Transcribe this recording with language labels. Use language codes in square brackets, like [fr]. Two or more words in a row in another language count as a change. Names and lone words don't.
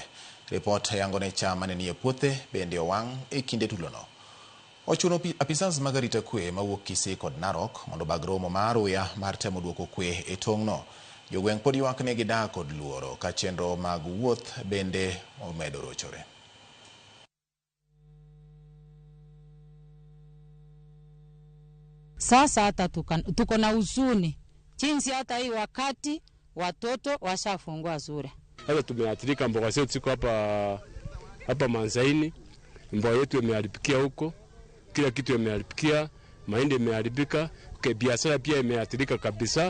[luo] Report yangone chama nie puothe bende owang' e kinde tulono. Ochuno apisas mag arita kwe mawuok Kisii kod Narok mondo bag romo mar uya mar temo duoko kwe e tong'no. Jogweng' pod ywak ne gidak kod luoro ka chenro mag wuoth bende omedo rochore. [sw] Sasa hata tuko na huzuni jinsi hata hii wakati watoto washafungua shule. Sasa tumeathirika, mboga zetu ziko hapa Manzaini, mboga yetu imeharibikia huko, kila kitu imeharibikia, mahindi imeharibika, biashara pia imeathirika kabisa.